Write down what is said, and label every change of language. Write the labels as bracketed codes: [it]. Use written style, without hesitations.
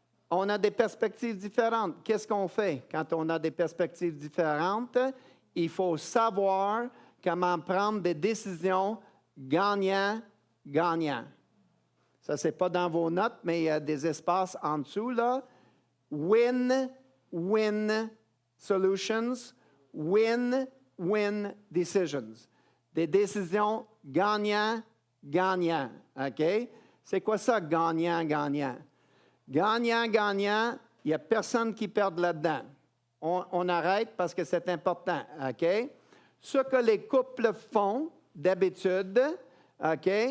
[fr] On a des perspectives différentes. Qu'est-ce qu'on fait quand on a des perspectives différentes? Il faut savoir comment prendre des décisions gagnant-gagnant. Ça, ce n'est pas dans vos notes, mais il y a des espaces en dessous, là. [en] Win-win solutions, win-win decisions. [fr] Des décisions gagnant-gagnant. OK? C'est quoi ça, gagnant-gagnant? Gagnant-gagnant, il n'y a personne qui perd là-dedans. On arrête parce que c'est important, OK? Ce que les couples font d'habitude, OK?